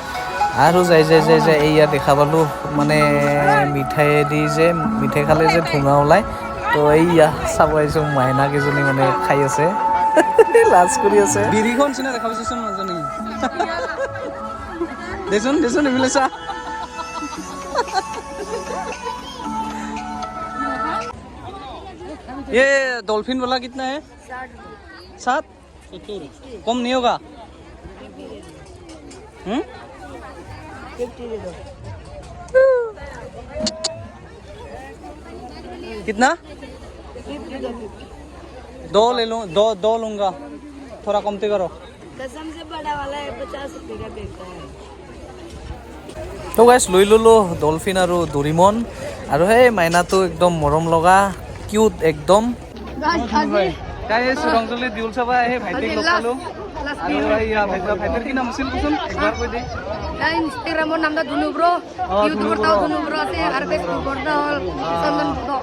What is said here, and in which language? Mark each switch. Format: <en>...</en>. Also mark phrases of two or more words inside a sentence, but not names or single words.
<as>আৰু যাই এইয়া দেখা পালোঁ মানে মিঠাই খালে যে ধোঁঙা ওলায়, তো এইয়া চাব আহিছোঁ মাইনা কেইজনী মানে খাই আছে, লাজ কৰি আছে। বিৰিখন চিনা দেখা পাইছোঁচোন নাজানি দেচোন এইফালে চা।</as> <hi>ये डॉल्फिन वाला कितना है? 7 कम नहीं होगा? 50 दे दो। कितना? 2 ले लूँ, दो लूँगा, थोड़ा कमती करो। कसम से बड़ा वाला है, 50 रुपये का देता है।</hi> <as>তো গাইছ লৈ ল'লোঁ ডলফিন আৰু ডৰিমন, আৰু সেই মাইনাটো একদম মৰম লগা কিউট একদম। গাইছ ৰংজলি দেউল চাবা সেই ভাইটিক লগ পালোঁ। আৰু এইয়া ভাইটিৰ কি নাম আছিল কচোন একবাৰ কৈ দে। ইনষ্টাগ্ৰামৰ নামটা ধুনু ব্ৰ, ইউটিউবৰটাও ধুনু ব্ৰ আছে, আৰু ফেচবুকৰটা হ'ল চন্দন ব্লগ।</as>